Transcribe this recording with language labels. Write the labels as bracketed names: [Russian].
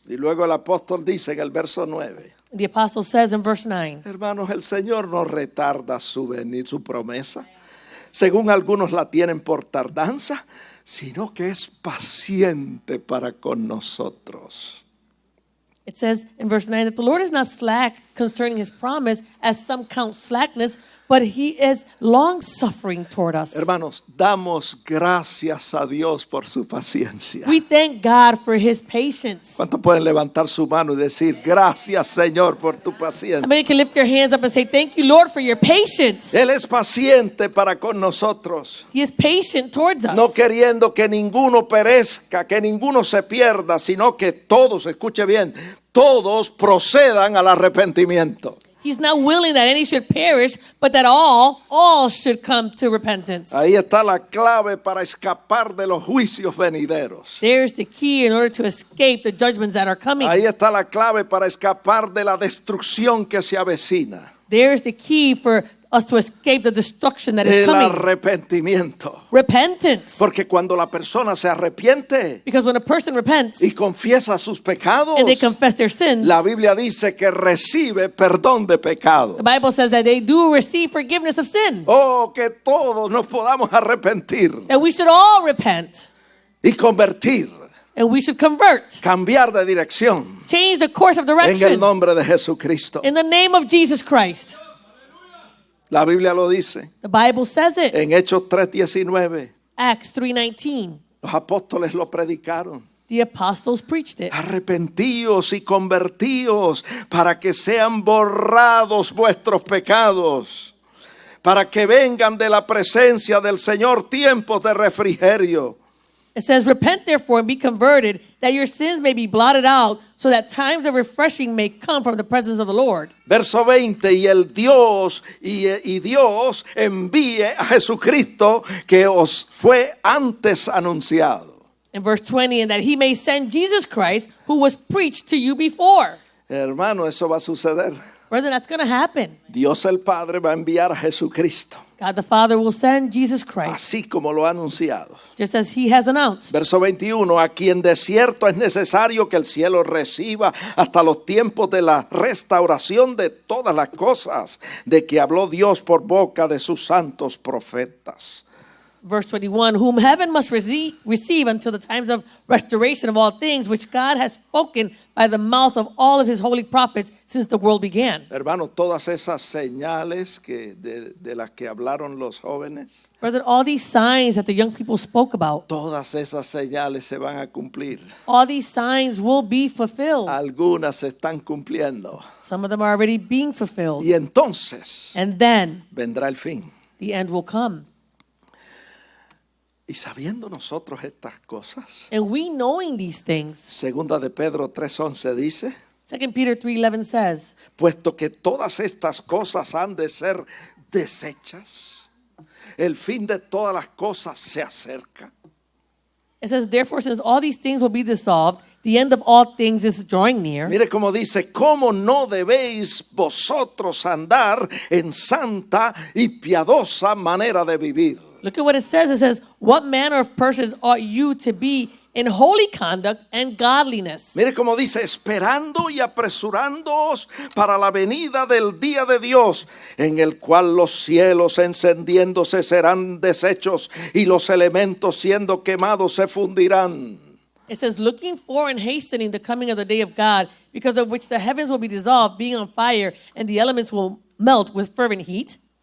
[Spanish] Y luego el apóstol dice en el verso 9, [English] The apostle says in verse 9, [Spanish] hermanos, el Señor no retarda su promesa, según algunos la tienen por tardanza, sino que es paciente para con nosotros. [English] it says in verse 9 that the Lord is not slack concerning his promise, as some count slackness, but he is long-suffering toward us. [Spanish] Hermanos, damos gracias a Dios por su paciencia. [English] We thank God for his patience. [Spanish] ¿Cuántos pueden levantar su mano y decir, gracias Señor por tu [English] How [Spanish] paciencia? [English] many can lift their hands up and say, thank you, Lord, for your patience? [Spanish] Él es paciente para con nosotros, [English] He is patient towards us. [Spanish] no queriendo que ninguno perezca, que ninguno se pierda, sino que todos, escuche bien, todos procedan al arrepentimiento. [English] He's not willing that any should perish, but that all should come to repentance. [Spanish] Ahí está la clave para escapar de los juicios venideros. [English] There's the key in order to escape the judgments that are coming. [Spanish] Ahí está la clave para escapar de la destrucción que se avecina. [English] There's the key for us to escape the destruction that is [Spanish] El [English] coming. [Spanish] arrepentimiento. [English] Repentance. [Spanish] Porque cuando la persona se arrepiente [English] Because when a person repents [Spanish] y confiesa sus pecados, [English] and they confess their sins, [Spanish] la Biblia dice que recibe perdón de pecado. [English] the Bible says that they do receive forgiveness of sin. [Spanish] Oh, que todos nos podamos arrepentir [English] That we should all repent [Spanish] y convertir, [English] and we should convert. [Spanish] cambiar de dirección [English] Change the course of [Spanish] en el [English] direction [Spanish] nombre de Jesucristo. [English] in the name of Jesus Christ. [Spanish] La Biblia lo dice [English] The Bible says it. [Spanish] en Hechos 3:19. [English] Acts 3:19. [Spanish] Los apóstoles lo predicaron. [English] The apostles preached it. [Spanish] Arrepentíos y convertíos para que sean borrados vuestros pecados, para que vengan de la presencia del Señor tiempos de refrigerio. [English] It says, repent therefore and be converted, that your sins may be blotted out, so that times of refreshing may come from the presence of the Lord. [Spanish] Verso 20, y el Dios y Dios envíe a Jesucristo que os fue antes anunciado. [English] In verse 20, and that he may send Jesus Christ, who was preached to you before. [Spanish] Hermano, eso va a suceder. [English] Brother, that's going to happen. [Spanish] Dios el Padre va a enviar a Jesucristo, [English] God the Father will send Jesus Christ, [Spanish] así como lo ha anunciado. [English] just as he has announced. [Spanish] Verso 21, a quien de cierto es necesario que el cielo reciba hasta los tiempos de la restauración de todas las cosas, de que habló Dios por boca de sus santos profetas. [English] Verse 21, whom heaven must receive until the times of restoration of all things, which God has spoken by the mouth of all of his holy prophets since the world began. [Spanish] Hermano, todas esas señales que de las que hablaron los jóvenes, [English] Brother, all these signs that the young people spoke about, [Spanish] todas esas señales se van a cumplir. [English] all these signs will be fulfilled. [Spanish] Algunas se están cumpliendo. [English] Some of them are already being fulfilled. [Spanish] Y entonces [English] And then [Spanish] vendrá el fin. [English] the end will come. [Spanish] Y sabiendo nosotros estas cosas, [English] And we knowing these things, [Spanish] segunda de Pedro 3:11 dice, [English] 2 Peter 3:11 says, [Spanish] puesto que todas estas cosas han de ser deshechas, el fin de todas las cosas se acerca. [English] it says, therefore, since all these things will be dissolved, the end of all things is drawing near. [Spanish] Mire cómo dice, ¿cómo no debéis vosotros andar en santa y piadosa manera de vivir? [English] Look at what it says. It says, what manner of persons ought you to be in holy conduct and godliness. [Spanish] Mire cómo dice, esperando y apresurándoos para la venida del día de Dios, en el cual los cielos encendiéndose serán deshechos y los elementos siendo quemados se fundirán. [English] It says, looking for and hastening the coming of the day of God, because of which the heavens will be dissolved, being on fire, and the elements will melt with fervent heat.